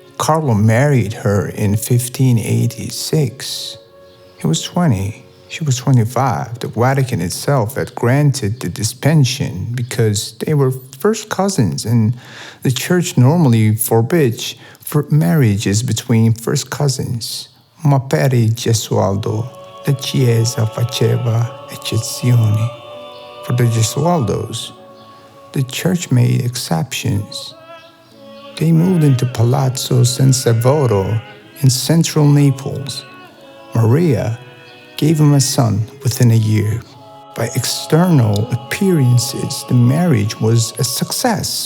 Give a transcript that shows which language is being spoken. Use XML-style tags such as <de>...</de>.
<en>Carlo married her in 1586. He was 20. She was 25. The Vatican itself had granted the dispensation because they were first cousins, and the church normally forbids marriages between first cousins.</en> <it>Ma per Gesualdo, la Chiesa faceva eccezioni.</it> <en>For the Gesualdos, the church made exceptions. They moved into Palazzo San Salvatore in central Naples. Maria gave him a son within a year. By external appearances, the marriage was a success.</en>